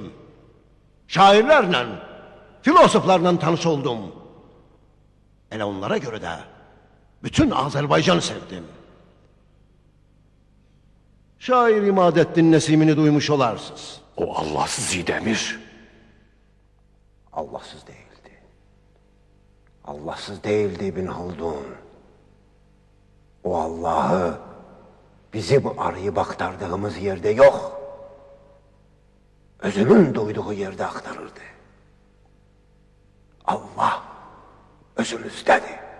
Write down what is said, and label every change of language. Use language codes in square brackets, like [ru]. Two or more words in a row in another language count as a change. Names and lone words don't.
[az] Şairlərlə, filosoflarla tanış oldum. Elə onlara görə də bütün Azərbaycanı sevdim. Şair İmadəddin Nəsimini duymuş olarsınız. O Allahsız İdemir. [tr] Allahsız değildi. Allahsız değildi İbn Haldun. O Allah'ı bizim arayıp aktardığımız yerde yok. Özünün duyduğu yerde aktarırdı. Allah özümüzdedir.